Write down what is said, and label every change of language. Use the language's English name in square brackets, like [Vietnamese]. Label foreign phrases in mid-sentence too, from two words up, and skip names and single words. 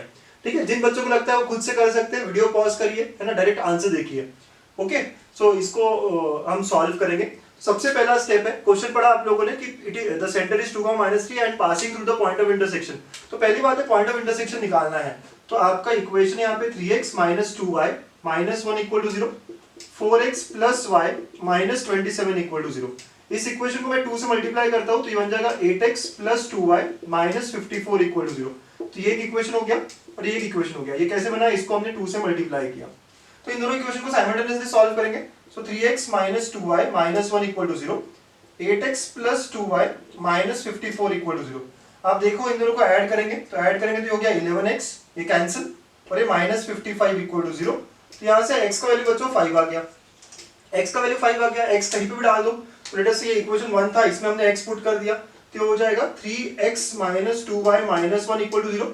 [Hindi] ठीक है, जिन बच्चों को लगता है वो खुद से कर सकते हैं, [English] video pause [Hindi] करिए, है ना, [English] direct answer [Hindi] देखिए। ओके, सो इसको हम सॉल्व करेंगे। सबसे पहला स्टेप है, क्वेश्चन पढ़ा आप लोगों ने कि [English] the center is 2, -3 and passing through the point of intersection. [Hindi] तो पहली बात है [English] point of intersection [Hindi] निकालना है। तो आपका इक्वेशन यहाँ पे 3x - 2y - 1 = 0, 4x + y - 27 = 0। इस इक्वेशन को मैं 2 से मल्टीप्लाई करता हूँ तो ये बन जाएगा 8x + 2y - 54 = 0। तो ये एक इक्वेशन हो गया और ये एक इक्वेशन हो गया। ये कैसे बना, इसको हमने 2 से मल्टीप्लाई किया। तो इन दोनों इक्वेशन को [English] simultaneously solve [Hindi] करेंगे। सो 3x - 2y - 1 = 0, 8x + 2y - 54 = 0। आप देखो इन दोनों को ऐड करेंगे तो ये हो गया 11x, ये कैंसिल, और ये -55 = 0। तो यहाँ से x का वैल्यू बच्चों 5 आ गया। x का वैल्यू 5 आ गया, x कहीं पे भी डाल दो। तो [English] let us say [Hindi] ये इक्वेशन 1 था, इसमें हमने x पुट कर दिया तो हो जाएगा 3x - 2y - 1 = 0।